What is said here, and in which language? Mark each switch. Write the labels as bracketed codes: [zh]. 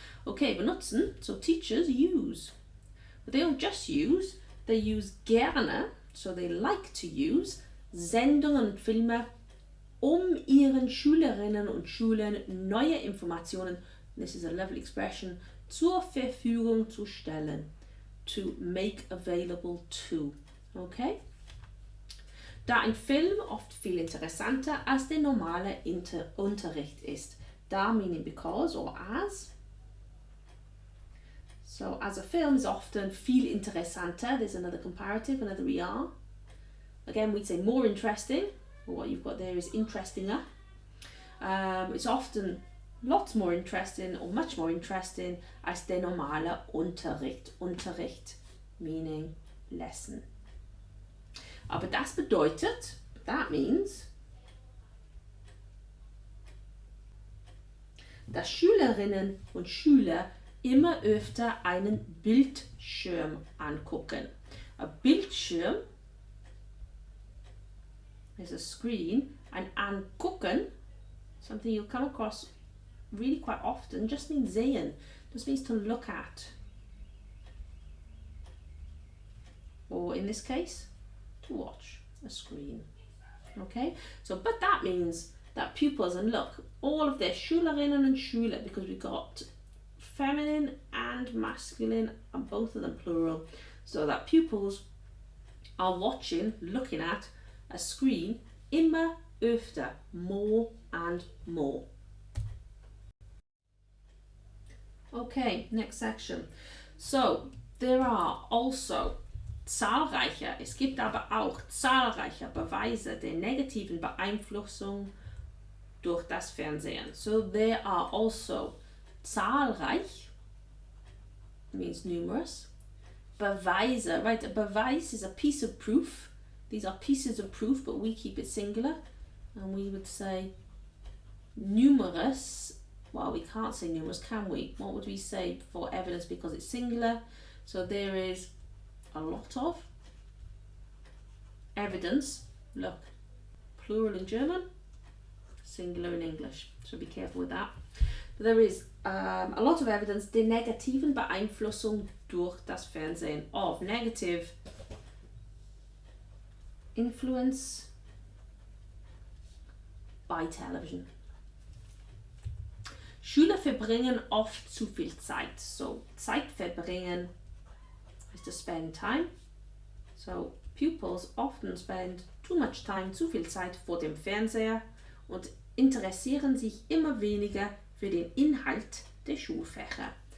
[en] Okay, benutzen, so teachers use. But they don't just use, they use gerne, so they like to use, [de] Sendungen und Filme, um ihren Schülerinnen und Schülern neue Informationen, [en] this is a lovely expression, [de] zur Verfügung zu stellen. [en] To make available to. Okay? [de] Da ein Film oft viel interessanter als der normale Unterricht ist. [en] Da meaning because or as. So as a film is often [de] viel interessanter. [en] There's another comparative, another ER. Again, we'd say more interesting. Or what you've got there is interestinger. It's often lots more interesting or much more interesting [de] als der normale Unterricht. [en] Unterricht meaning lesson. [de] Aber das bedeutet, [en] that means, [de] dass Schülerinnen und Schüler immer öfter einen Bildschirm angucken. [en] A Bildschirm is a screen, ein angucken, something you'll come across really quite often, just means sehen, just means to look at. Or in this case, to watch a screen. Okay, so but that means that pupils, and look, all of their Schülerinnen und Schüler, because we've got feminine and masculine and both of them plural, so that pupils are watching, looking at a screen [de] immer öfter, [en] more and more. Okay, next section. So there are also [de] zahlreiche, es gibt aber auch zahlreiche Beweise der negativen Beeinflussung durch das Fernsehen. [en] So there are also zahlreich, means numerous, Beweise, right? A beweis is a piece of proof. These are pieces of proof, but we keep it singular. And we would say numerous. Well, we can't say numerous, can we? What would we say for evidence because it's singular? So there is a lot of evidence. Look, plural in German, singular in English. So be careful with that. But there is a lot of evidence [de] der negativen Beeinflussung durch das Fernsehen, [en] of negative influence by television. [de] Schüler verbringen oft zu viel Zeit. [en] So Zeit verbringen is to spend time. So pupils often spend too much time, [de] zu viel Zeit vor dem Fernseher und interessieren sich immer weniger für den Inhalt der Schulfächer.